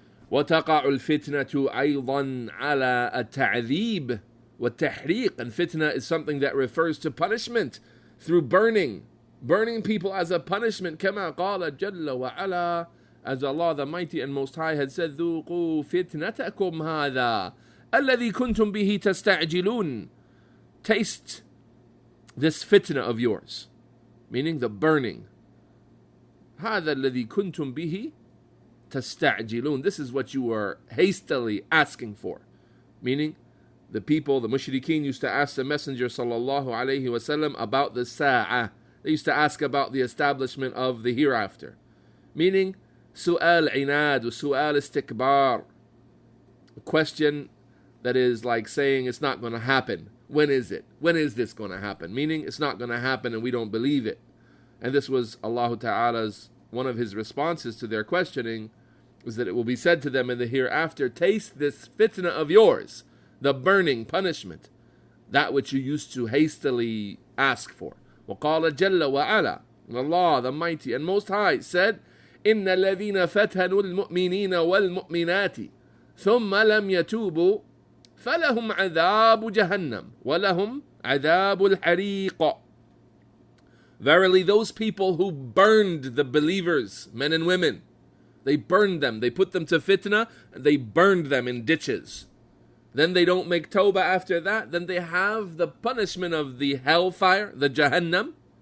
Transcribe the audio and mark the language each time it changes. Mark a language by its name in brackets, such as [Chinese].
[Arabic] وتقع الفتنة أيضا على التعذيب والتحريق. [English] And fitna is something that refers to punishment through burning people as a punishment. [Arabic] كما قال جل وعلا, [English] as Allah the Mighty and Most High had said, [Arabic] ذوقوا فتنتكم هذا الذي كنتم به تستعجلون. [English] Taste this fitna of yours, meaning the burning. [Arabic] هذا الذي كنتم به تستعجلون. [English] This is what you were hastily asking for. Meaning, the people, the mushrikeen, used to ask the Messenger sallallahu alaihi wasallam about the sa'ah. They used to ask about the establishment of the hereafter. Meaning, [Arabic] su'al inad, su'al istikbar. [English] A question that is like saying it's not going to happen. When is it? When is this going to happen? Meaning, it's not going to happen and we don't believe it. And this was Allah Ta'ala's, one of his responses to their questioning, was that it will be said to them in the hereafter, taste this fitna of yours, the burning punishment, that which you used to hastily ask for. [Arabic] وَقَالَ جَلَّ وَعَلَى, [English] and Allah the Mighty and Most High said, [Arabic] إِنَّ الَّذِينَ فَتَنُوا الْمُؤْمِنِينَ وَالْمُؤْمِنَاتِ ثُمَّ لَمْ يَتُوبُوا فَلَهُمْ عَذَابُ جَهَنَّمْ وَلَهُمْ عَذَابُ الْحَرِيقِ. [English] Verily, those people who burned the believers, men and women, they burned them, they put them to fitna, and they burned them in ditches. Then they don't make tawbah after that, then they have the punishment of the hellfire, the Jahannam.